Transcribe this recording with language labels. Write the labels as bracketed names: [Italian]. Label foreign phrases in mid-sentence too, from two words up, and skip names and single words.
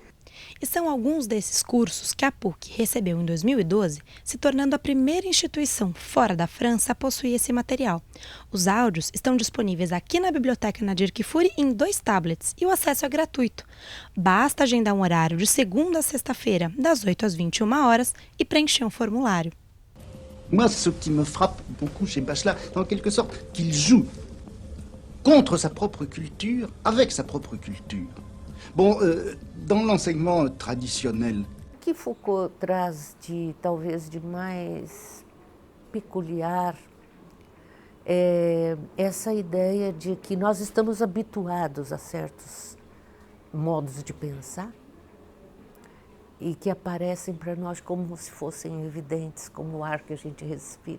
[Portuguese] E são alguns desses cursos que a PUC recebeu em 2012, se tornando a primeira instituição fora da França a possuir esse material. Os áudios estão disponíveis aqui na Biblioteca Nadir Kfouri em 2 tablets e o acesso é gratuito. Basta agendar um horário de segunda a sexta-feira, das 8 às 21 horas, e preencher um formulário. [French] Moi, ce qui me frappe beaucoup chez Bachelard, en quelque sorte, qu'il joue contre sa propre culture, avec sa propre culture. Bom, dans l'enseignement traditionnel. [Portuguese] O que Foucault traz de, talvez, de mais peculiar é essa ideia de que nós estamos habituados a certos modos de pensar e que aparecem para nós como se fossem evidentes, como o ar que a gente respira.